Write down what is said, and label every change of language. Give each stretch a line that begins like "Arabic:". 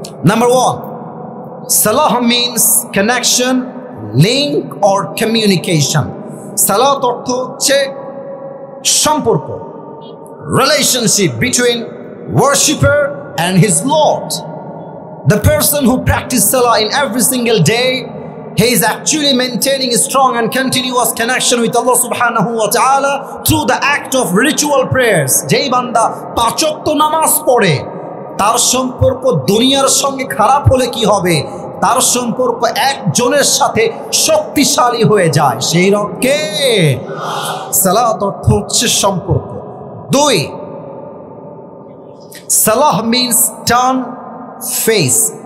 English: Number 1, সালাহ means connection, link or communication.
Bangla: সালাত অর্থ হচ্ছে সম্পর্ক,
English: Relationship between worshipper and his lord. The person who practices salah in every single day, he is actually maintaining a strong and continuous connection with Allah subhanahu wa ta'ala through the act of ritual prayers.
Bangla: যেই বান্দা 5 ওয়াক্ত নামাজ পড়ে, তার সম্পর্ক দুনিয়ার সঙ্গে খারাপ হলে কি হবে? তার সম্পর্ক একজনের সাথে শক্তিশালী হয়ে যায়। সেই রকমকে সালাত অর্থ হচ্ছে সম্পর্ক।
English: 2, সালাহ means turn face.